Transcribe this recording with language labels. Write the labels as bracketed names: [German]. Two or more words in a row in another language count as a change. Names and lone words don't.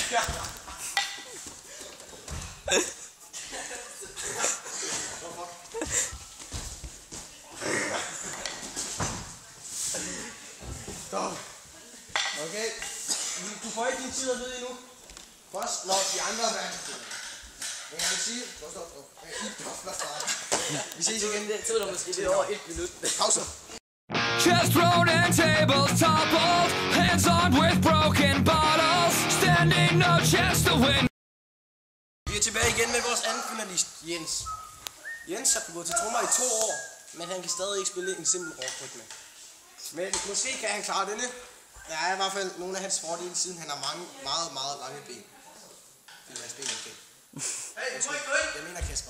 [Danish] Stop. Okay. Du får ikke din tid at vide endnu. Først når de andre er værd. Men jeg vil sige... Vi ses igen. Det tog dig måske lidt over 1 minut. Pause. [English] Chest thrown and tables toppled, hands on with broken bottles, standing no chance to win. [Danish] Vi er tilbage igen med vores anden finalist, Jens. Jens har gået til trommer i 2 år, men han kan stadig ikke spille en simpel rockrytme. Men måske kan han klare denne. Der er i hvert fald nogle af hans fordele, siden han har meget lange ben. Det er hans ben, okay. Jeg mener Kasper.